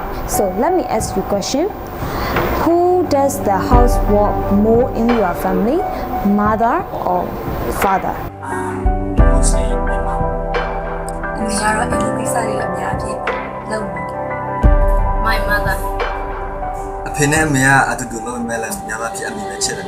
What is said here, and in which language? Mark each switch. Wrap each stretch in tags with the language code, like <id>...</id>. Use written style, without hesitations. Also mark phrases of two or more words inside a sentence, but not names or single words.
<en>So let me ask you a question. Who does the housework more in your family, mother or father? Mostly my mom.</en> <my>အမေကတော့အိမ်ကိစ္စတွေအများကြီးလုပ်နေတယ်</my> <en>My mother.</en> <my>အဖေနဲ့အမေကအတူတူလုပ်မဲ့လည်းညဘက်ဖြစ်အမေပဲချစ်တယ်</my>